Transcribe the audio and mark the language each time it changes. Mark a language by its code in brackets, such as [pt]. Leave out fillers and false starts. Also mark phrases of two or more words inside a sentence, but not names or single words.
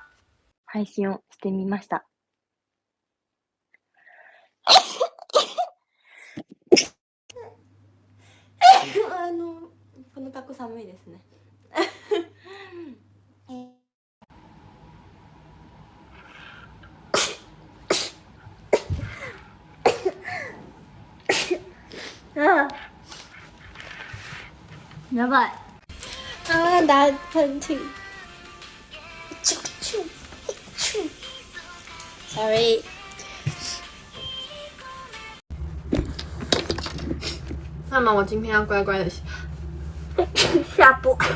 [ja] 配信をしてみました。この格好寒いですね。やばい。 [zh] 打喷嚏。Sorry。那么我今天要乖乖的下播。